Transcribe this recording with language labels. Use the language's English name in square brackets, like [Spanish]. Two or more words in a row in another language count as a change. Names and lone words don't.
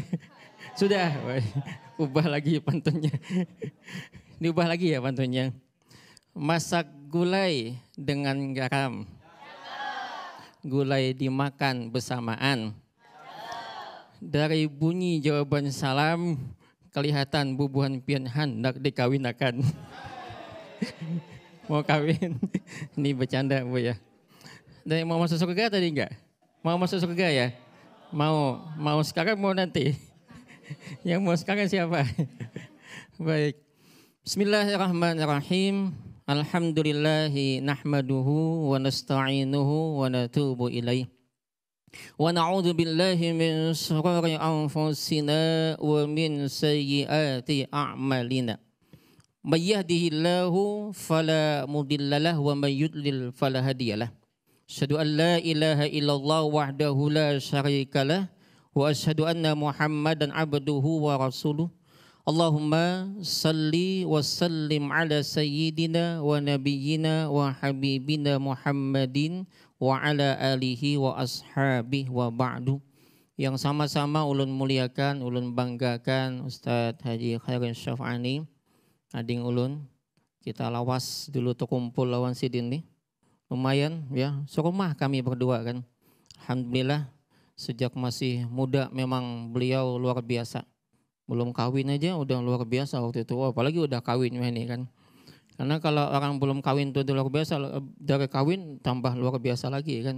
[Indonesian] Sudah, ubah lagi pantunnya. Diubah lagi ya pantunnya. Masak gulai dengan garam. Gulai dimakan bersamaan. Dari bunyi jawaban salam, kelihatan Bubuan Pian hendak dikawinakan. Mau kawin? Ini bercanda Bu ya. Dan mau masuk surga tadi enggak? Mau masuk surga ya? Mau sekarang mau nanti? Yang mau sekarang siapa? Baik. [Arabic] بسم الله الرحمن الرحيم. الحمد لله نحمده ونستعينه ونتوب إليه. ونعوذ بالله من شرور أنفسنا ومن سيئات أعمالنا. من يهده الله فلا مضل له ومن يضلل فلا هادي له. أشهد أن لا إله إلا الله وحده لا شريك له وأشهد أن محمدا عبده ورسوله. اللهم صل وسلم على سيدنا ونبينا وحبيبنا محمد وعلى آله وأصحابه وبعد. [Banjar] Yang sama-sama ulun muliakan, ulun banggakan Ustadz Haji Khairin Syaf'ani, ading ulun. Kita lawas dulu tuh kumpul lawan sidin nih. [Indonesian] Lumayan ya, serumah kami berdua kan. Alhamdulillah sejak masih muda memang beliau luar biasa. Belum kawin aja udah luar biasa waktu itu, apalagi udah kawin ini kan. Karena kalau orang belum kawin itu luar biasa, dari kawin tambah luar biasa lagi kan.